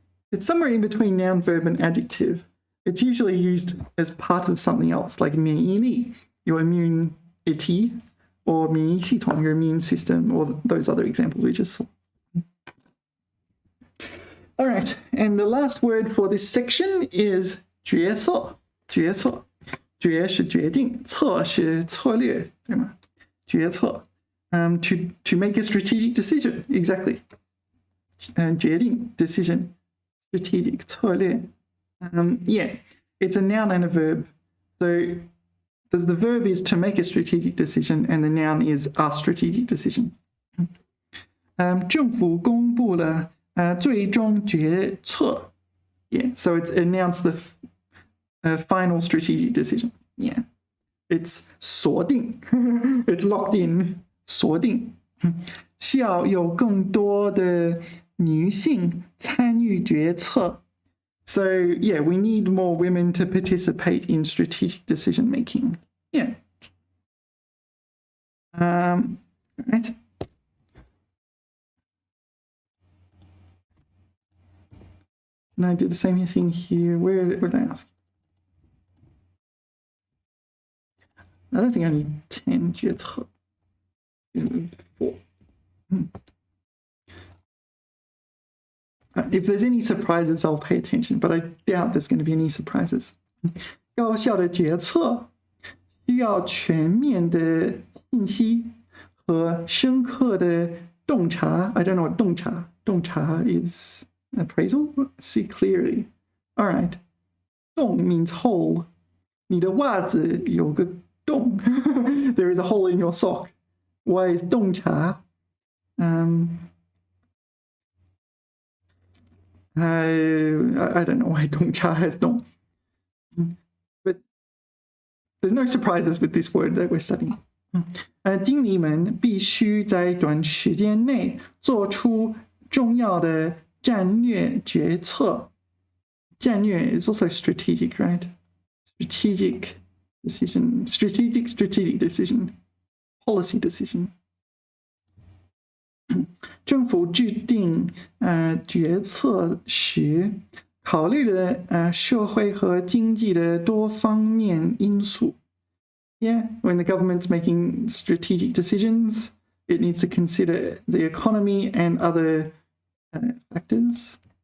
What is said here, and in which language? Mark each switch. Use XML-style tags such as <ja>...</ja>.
<en>It's somewhere in between noun, verb, and adjective. It's usually used as part of something else, like 免疫力, your immunity, or 免疫系统, your immune system, or those other examples we just saw. All right, and the last word for this section is 决策.</en> <zh>决是决定，策是策略，对吗？</zh> <en>决策 to make a strategic decision, exactly. 决定 decision, strategic 策略. Yeah, it's a noun and a verb. So the verb is to make a strategic decision, and the noun is a strategic decision.</en> <zh>政府公布了最终决策.</zh> <en>Yeah, so it's announced the final strategic decision. Yeah, it's 锁定.It's locked in. 锁定.</en> <zh>需要有更多的女性参与决策.</zh> <en>So yeah, we need more women to participate in strategic decision making. Yeah. Right. Can I do the same thing here? Where did I ask? I don't think I need 10 决策. 4. If there's any surprises, I'll pay attention, but I doubt there's going to be any surprises.</en> <zh>高效的决策需要全面的信息和深刻的洞察.</zh> <en>I don't know what 洞察. 洞察 is appraisal? See clearly. All right. 洞 means hole.</en> <zh>你的袜子有个洞.</zh> <en>There is a hole in your sock. Why is 洞察? I don't know why 洞察 has not. But there's no surprises with this word that we're studying.</en> <zh>经理们必须在短时间内做出重要的战略决策。</zh> <en>战略 is also strategic, right? Strategic decision, strategic decision, policy decision.</en> <zh>政府制定决策时，考虑了社会和经济的多方面因素。</zh> <en>Yeah, when the government's making strategic decisions, it needs to consider the economy and other factors.</en>